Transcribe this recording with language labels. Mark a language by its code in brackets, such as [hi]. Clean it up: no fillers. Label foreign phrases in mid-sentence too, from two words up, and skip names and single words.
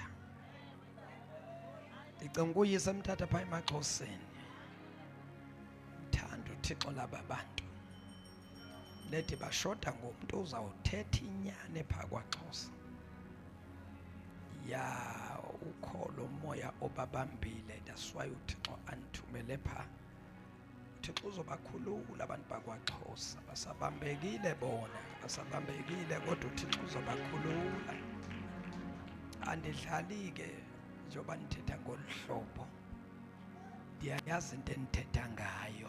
[zu] Ngicabanga ukuyisa eMthatha pha eMaxhoseni. Ngithanda uThixo laba bantu. [xh] Lethi bashoda ngomuntu uzawuthetha inyane pha kwaXhosa. Ya ukholo umoya obabambile, [en] that's why [xh] uThixo anithumele pha. [zu] uThixo uzobakhulula abantu bakwaXhosa. Basabambekile bona, kodwa uThixo uzobakhulula. [xh] Andidlali ke njengoba nithetha ngolhlobo. Ndiyayazi into enithetha ngayo.